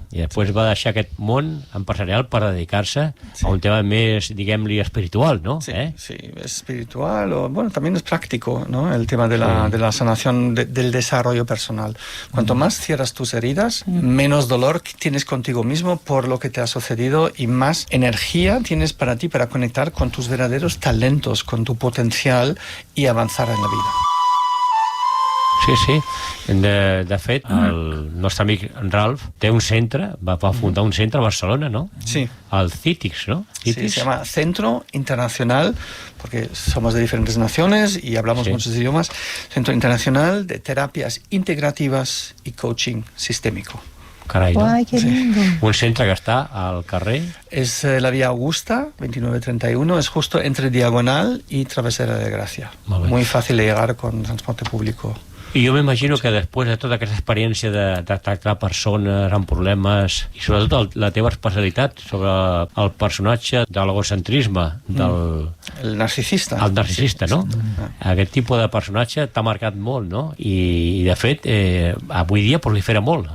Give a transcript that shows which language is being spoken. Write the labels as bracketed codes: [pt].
[ca] I després va deixar aquest món empresarial per dedicar-se a un tema més, diguem-li, espiritual, no? [es] Sí, sí, es espiritual o, bueno, también es práctico, ¿no? El tema de la sanación del desarrollo personal. Cuanto más cierras tus heridas, menos dolor tienes contigo mismo por lo que te ha sucedido y más energía tienes para ti para conectar con tus verdaderos talentos, con tu potencial y avanzar en la vida. [ca] Sí. De fet, el nostre amic Ralph té un centre, va fundar un centre a Barcelona, no? Sí. [es] El CITIS, ¿no? Sí, se llama Centro Internacional, porque somos de diferentes naciones y hablamos muchos idiomas, Centro Internacional de Terapias Integrativas y Coaching Sistémico. [ca] Carai, no? [es] Ay, qué lindo. [ca] Un centre que està al carrer... [es] Es la vía Augusta, 2931, es justo entre Diagonal y Travesera de Gracia. Muy fácil de llegar con transporte público. [ca] I jo m'imagino que després de tota aquesta experiència de tractar persones amb problemes i sobretot la teva especialitat sobre el personatge de l'egocentrisme el narcisista. El narcisista, no? Aquest tipus de personatge t'ha marcat molt, no? I de fet, avui dia prolifera molt.